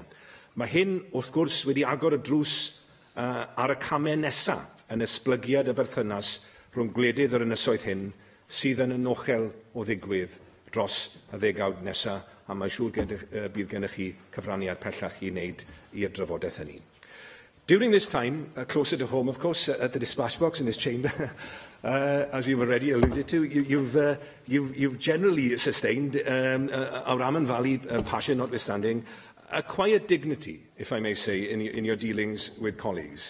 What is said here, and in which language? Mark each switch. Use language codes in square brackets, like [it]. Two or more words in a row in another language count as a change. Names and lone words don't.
[cy] Mae hyn, wrth gwrs, wedi agor y drws ar y camau nesaf yn esblygiad y berthynas rhwng gwledydd yr ynysoedd hyn sydd yn anochel o ddigwydd dros y ddegawd nesaf, a mae'n siŵr bydd gennych chi cyfraniad pellach i wneud i'r drafodaeth hynny. [en] During this time, closer to home, of course, at the dispatch box in this chamber, as you've already alluded to, you've generally sustained, our Amman Valley passion notwithstanding, a quiet dignity, if I may say, in your dealings with colleagues.